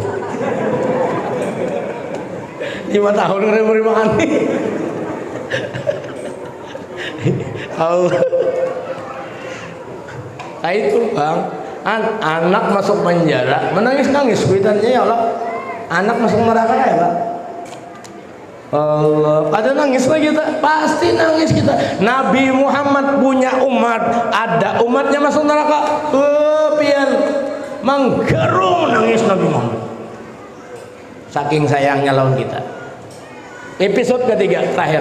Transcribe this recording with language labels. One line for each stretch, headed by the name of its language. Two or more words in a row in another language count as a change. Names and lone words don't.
Indonesian: 5 tahun ngeri makan nih. Allah.
Banjar: Nah itu bang, Anak masuk penjara, menangis-nangis kuitannya,
Indonesian: ya Allah. Anak masuk neraka ya Pak. Allah, ada nangis lagi kita, pasti nangis kita. Nabi Muhammad punya umat, ada umatnya masuk neraka.
Banjar: Pian menggerung nangis Nabi Muhammad.
Indonesian: Saking sayangnya lawan kita. Episode ketiga terakhir.